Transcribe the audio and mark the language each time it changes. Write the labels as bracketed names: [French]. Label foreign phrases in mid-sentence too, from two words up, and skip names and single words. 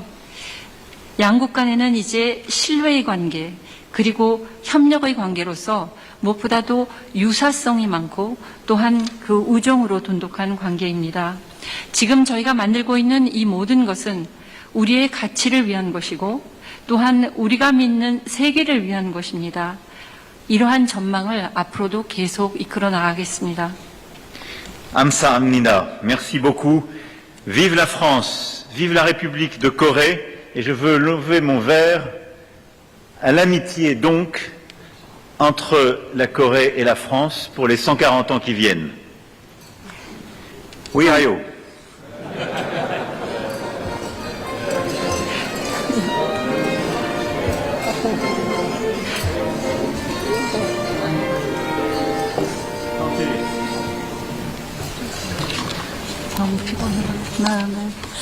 [Korean] 양국 간에는 이제 신뢰의 관계, 그리고 협력의 관계로서 무엇보다도 유사성이 많고 또한 그 우정으로 돈독한 관계입니다. 지금 저희가 만들고 있는 이 모든 것은 우리의 가치를 위한 것이고 또한 우리가 믿는 세계를 위한 것입니다. 이러한 전망을 앞으로도 계속 이끌어 나가겠습니다. [French] Amsahamnida, merci beaucoup. Vive la France, vive la République de Corée, et je veux lever mon verre à l'amitié donc entre la Corée et la France pour les 140 ans qui viennent. Oui, Ayo. [Korean] 너무 피곤해. 네.